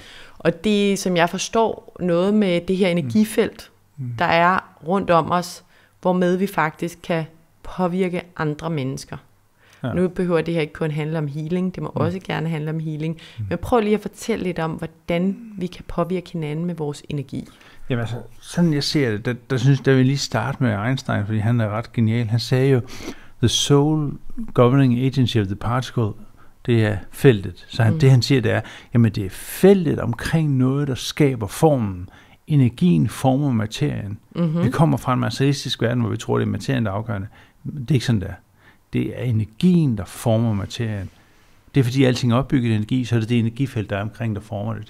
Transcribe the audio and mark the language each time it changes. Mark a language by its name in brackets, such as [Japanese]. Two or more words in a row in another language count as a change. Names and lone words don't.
[Danish] Og det, som jeg forstår, noget med det her energifelt, der er rundt om os, hvormed vi faktisk kan påvirke andre mennesker. Ja. Nu behøver det her ikke kun handle om healing, det må også gerne handle om healing. Men prøv lige at fortælle lidt om, hvordan vi kan påvirke hinanden med vores energi. Jamen altså, sådan jeg ser det, der synes jeg, vil lige starte med Einstein, fordi han er ret genial. Han sagde jo, [English] the sole governing agency of the particle, [Danish] det er feltet. Så det han siger, det er, jamen det er feltet omkring noget, der skaber formen. Energien former materien. Vi kommer fra en materialistisk verden, hvor vi tror, det er materien, der er afgørende. Det er ikke sådan, der. Det er energien, der former materien. Det er fordi, alting er opbygget energi, så er det energifelt, der er omkring, der former det.